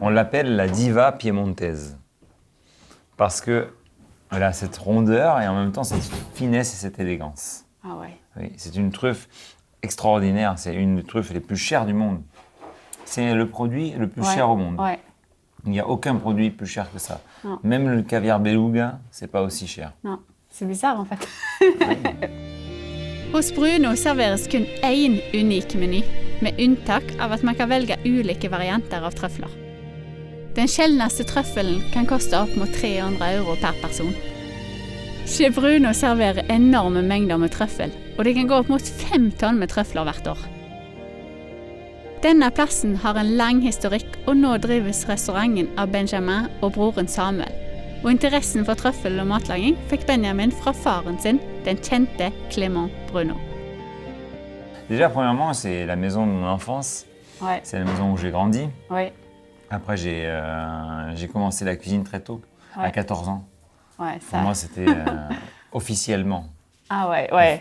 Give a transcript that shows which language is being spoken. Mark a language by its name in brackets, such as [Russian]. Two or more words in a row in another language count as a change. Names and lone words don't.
[French] On l'appelle la diva piémontaise parce que elle a cette rondeur et en même temps cette finesse et cette élégance. Ah ouais. Oui, c'est une truffe extraordinaire. C'est une des truffes les plus chères du monde. C'est le produit le plus cher au monde. Ouais. Il n'y a aucun produit plus cher que ça. Non. Même le caviar beluga, c'est pas aussi cher. Non, c'est bizarre en fait. [Norwegian] Hos Bruno serveres kun én unik meny, med unntak av at man kan velge ulike varianter av trøfler. Den sjeldneste trøffelen kan koste opp mot 300 euro per person. Chef Bruno serverer enorme mengder med trøffel, og det kan gå opp mot 5 tonn med trøfler hvert år. Denne plassen har en lang historikk, og nå drives restauranten av Benjamin og broren Samuel. Og interessen for trøffel og matlaging fikk Benjamin fra faren sin, den kjente Clément Bruno. [French] Déjà, premièrement, c'est la maison de mon enfance. Ouais. C'est la maison où j'ai grandi. Ouais. Après, j'ai commencé la cuisine très tôt, à Ouais. 14 ans. Ouais, Pour ça. moi, c'était officiellement. Ah ouais.